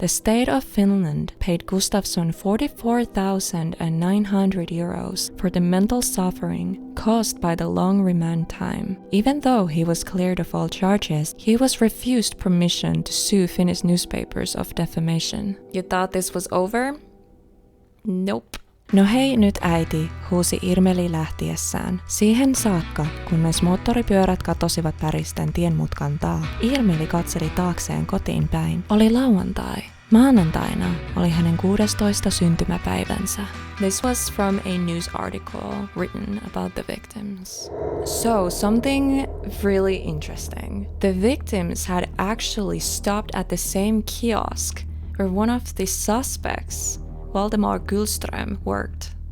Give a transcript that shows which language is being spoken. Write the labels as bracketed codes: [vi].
[en] The state of Finland paid Gustafsson 44,900 euros for the mental suffering caused by the long remand time. Even though he was cleared of all charges, he was refused permission to sue Finnish newspapers of defamation. You thought this was over? Nope. [fi] No hei nyt äiti, huusi Irmeli lähtiessään. Siihen saakka, kunnes moottoripyörät katosivat päristen tienmutkan taa, Irmeli katseli taakseen kotiin päin. Oli lauantai. Maanantaina oli hänen 16. syntymäpäivänsä. [en] This was from a news article written about the victims. So, something really interesting. The victims had actually stopped at the same kiosk where one of the suspects, Valdemar Gullström, worked.